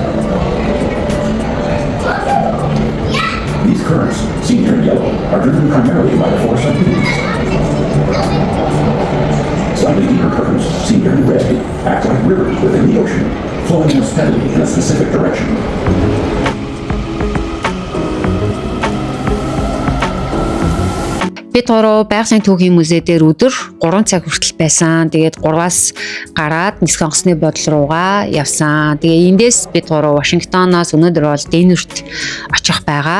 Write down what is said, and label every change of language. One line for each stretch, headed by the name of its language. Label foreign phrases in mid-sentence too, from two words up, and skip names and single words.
English: These currents, seen here in yellow, are driven primarily by the force of winds. Slightly deeper currents, seen here in red, act like rivers within the ocean, flowing more steadily in a specific direction.
Mongolian: Бид гурав байгалийн түүхийн музей дээр өдөр 3 цаг хүртэл байсан. Тэгээд 3-аас гараад Нисэх онгоцны бодол руугаа явсан. Тэгээ эндээс бид гурав Вашингтоноос өнөөдөр бол Денверт очих байгаа.